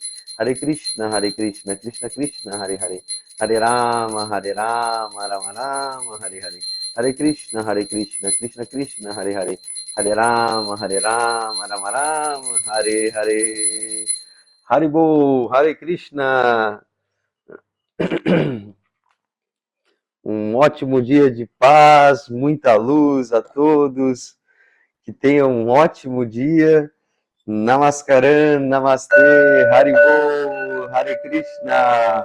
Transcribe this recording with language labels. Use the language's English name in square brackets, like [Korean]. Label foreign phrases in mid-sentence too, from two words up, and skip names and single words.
[Portuguese] Hare Krishna, Krishna Krishna, Hare Hare, Hare Rama, Rama Rama, Hare Hare. Hare Krishna, Krishna Krishna, Hare Hare, Hare Rama, Rama Rama, Hare Hare. Haribo, Hare Krishna. Um ótimo dia de paz, muita luz a todos. Que tenham um ótimo dia. Namaskaram, Namastê, Haribo, Hare Krishna.